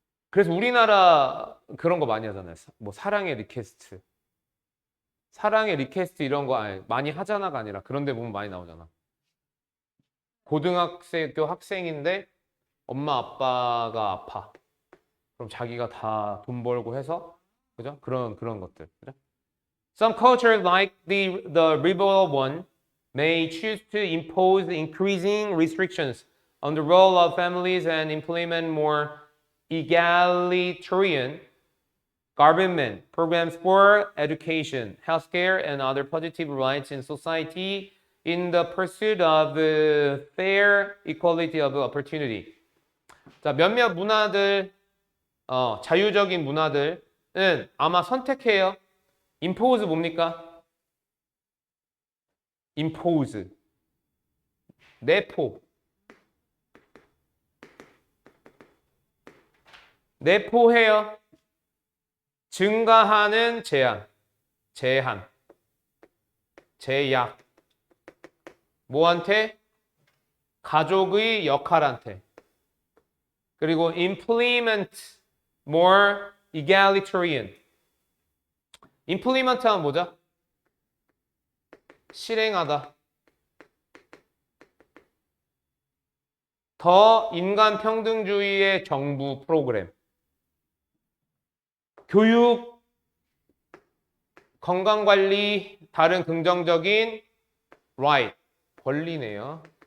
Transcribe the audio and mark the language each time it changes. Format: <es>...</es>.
<ko>그래서 우리나라 그런 거 많이 하잖아요. 뭐 사랑의 리퀘스트 이런 거 많이 하잖아가 아니라 그런 데 보면 많이 나오잖아. 고등학교 학생인데 엄마 아빠가 아파. 그럼 자기가 다 돈 벌고 해서 그죠? 그런 것들. 그죠?</ko> <en>Some cultures like the liberal one may choose to impose increasing restrictions on the role of families and implement more egalitarian government programs for education, healthcare, and other positive rights in society in the pursuit of the fair equality of opportunity.</en> <ko>자, 몇몇 문화들, 자유적인 문화들은 아마 선택해요. impose 뭡니까? impose. 내포. 내포해요. 증가하는 제한. 제한. 제약. 뭐한테? 가족의 역할한테.</ko> <en>그리고 implement more egalitarian.</en> <ko>implement 하면 뭐죠? 실행하다. 더 인간 평등주의의 정부 프로그램. 교육, 건강관리, 다른 긍정적인 right, 권리네요.</ko>